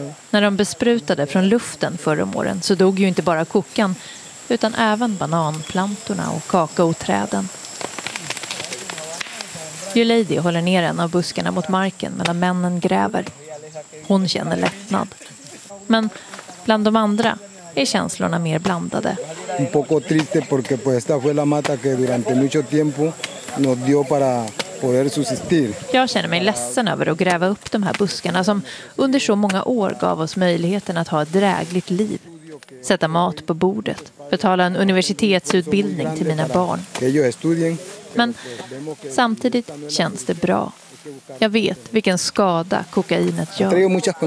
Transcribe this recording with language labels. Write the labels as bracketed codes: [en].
[sv] När de besprutade från luften förra åren så dog ju inte bara kokan, utan även bananplantorna och kakaoträden. Yuleidi håller ner en av buskarna mot marken medan männen gräver. Hon känner lättnad. Men bland de andra är känslorna mer blandade. [es] Un poco triste porque pues esta fue la mata que durante mucho tiempo nos dio para poder subsistir. [sv] Jag känner mig ledsen över att gräva upp de här buskarna som under så många år gav oss möjligheten att ha ett drägligt liv. Sätta mat på bordet, betala en universitetsutbildning till mina barn. Men samtidigt känns det bra. Jag vet vilken skada kokainet gör.